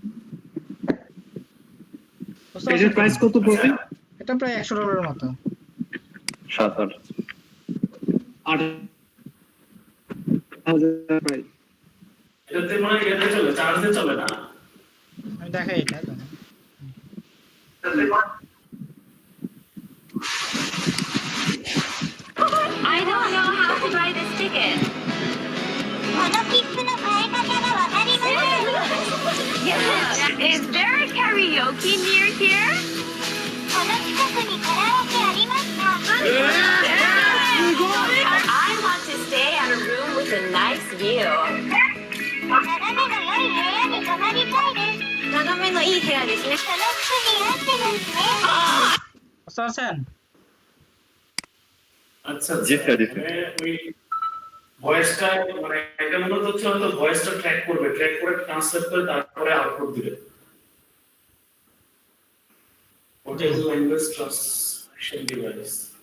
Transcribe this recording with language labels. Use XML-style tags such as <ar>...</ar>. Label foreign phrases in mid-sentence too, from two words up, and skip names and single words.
<bn>এটার প্রাইস কত পড়বে? এটা প্রায় $100 মতো। 7-8 8,000 প্রাইস। এটাতে মানে এটা চলে চার্জে চলে না। আমি দেখাই এটা দেখেন।</bn> <en>I don't know how to buy this ticket. Yeah. Is there a karaoke near here? I want to stay at a room with a nice view.</en> <ja>眺めのいい部屋ですね。</ja> <bn>বুঝতে পারছেন? আচ্ছা জি স্যার, জি স্যার। মানে ওই ভয়েসটা মানে এটা মূলত হচ্ছে হয়তো ভয়েসটা ট্র্যাক করবে, ট্র্যাক করে ট্রান্সলেট করে তারপরে আউটপুট দিবে। ওটা</bn> <en>language translation device.</en>